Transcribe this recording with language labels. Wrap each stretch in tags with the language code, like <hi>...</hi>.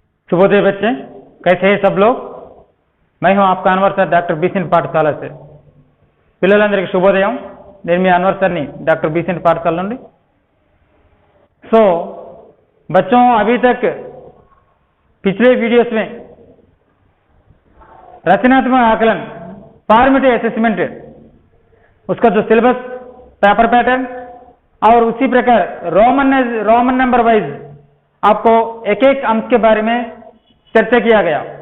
<hi>शुभोदय बच्चे, कैसे हैं सब लोग। मैं हूं आपका अनवर सर डॉक्टर बीसीएन पाठशाला से।</hi> <te>పిల్లలందరికీ శుభోదయం। నేను మీ అన్వర్ सरनी डॉक्टर बीसीएन पाठशाला నుండి।</te> <hi>सो बच्चों, अभी तक पिछले वीडियोस में रचनात्मक आकलन फॉर्मेटिव असेसमेंट उसका जो सिलेबस, पेपर पैटर्न और उसी प्रकार रोमन नंबर वाइज आपको एक एक अंश के बारे में चर्चा किया गया।</hi>